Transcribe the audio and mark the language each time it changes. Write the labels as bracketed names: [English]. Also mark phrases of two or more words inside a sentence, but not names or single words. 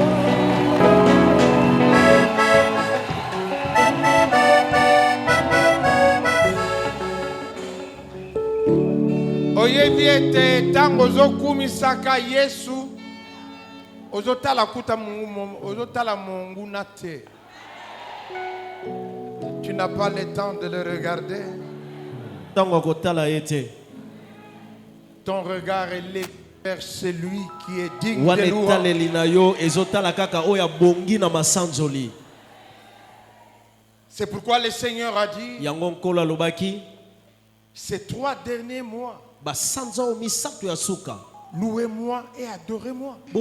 [Lingala] Oyebi ete tango ozokumisaka Yesu ozotala kuta mungu ozotala monguna te. [French] Tu n'as pas le temps de le regarder. [Lingala] Tango kotala ete. [French] Ton regard est levé vers celui qui est digne de louange. C'est pourquoi le Seigneur a dit ces 3 derniers mois, louez-moi et adorez-moi.